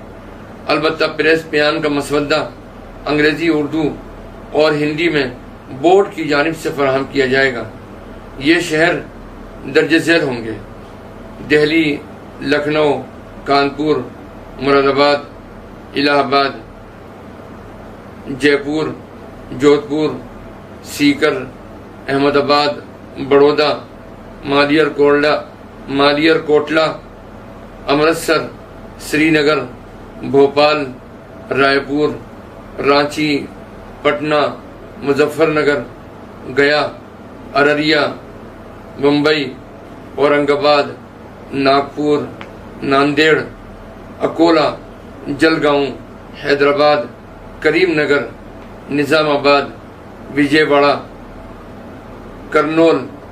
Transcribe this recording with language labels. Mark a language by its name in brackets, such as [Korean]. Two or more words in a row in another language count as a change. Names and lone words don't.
[Urdu] البتہ پریس بیان کا مسودہ انگریزی، اردو اور ہندی میں بورڈ کی جانب سے فراہم کیا جائے گا۔ یہ شہر درج ذیل ہوں گے: دہلی، لکھنؤ، کانپور، مراد آباد، الہ آباد، جے پور، جودھپور، سیکر، احمد آباد، بڑودہ، مالیر کوٹلہ، امرتسر، سری نگر، بھوپال، رائے پور، رانچی، پٹنہ، مظفر نگر، گیا، ارریا، ممبئی، اورنگ آباد، ناگپور، ناندیڑ، اکولا، جلگاؤں، حیدرآباد، کریم نگر، نظام آباد، وجے واڑہ، کرنول،